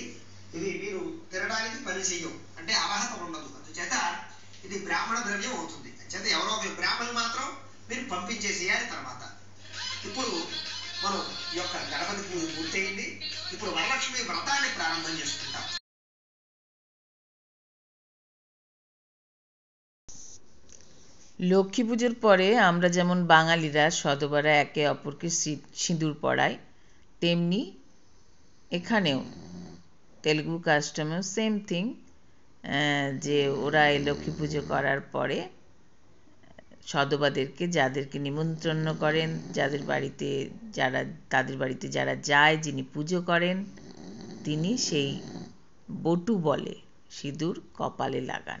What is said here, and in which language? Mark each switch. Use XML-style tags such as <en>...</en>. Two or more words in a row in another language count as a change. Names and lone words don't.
<te>ఇది మీరు తినడానికి పని చెయ్యం, అంటే అర్హత ఉండదు. అందుచేత ఇది బ్రాహ్మణ ద్రవ్యం అవుతుంది. చేత ఎవరో ఒక బ్రాహ్మణులు మాత్రం మీరు పంపించేసేయాలి. తర్వాత ఇప్పుడు మనం ఈ యొక్క గణపతి పూజ పూర్తయింది. ఇప్పుడు వరలక్ష్మి వ్రతాన్ని ప్రారంభం చేసుకుంటాం.</te> <bn>লক্ষ্মী পুজোর পরে আমরা যেমন বাঙালিরা সধবারা একে অপরকে সিঁদুর পরাই, তেমনি এখানেও তেলুগু কাস্টমেও</bn> <en>same thing,</en> <bn>যে ওরা এই লক্ষ্মী পুজো করার পরে সধবাদেরকে যাদেরকে নিমন্ত্রণ করেন, তাদের বাড়িতে যারা যায়, যিনি পুজো করেন, তিনি সেই বটু বলে সিঁদুর কপালে লাগান।</bn>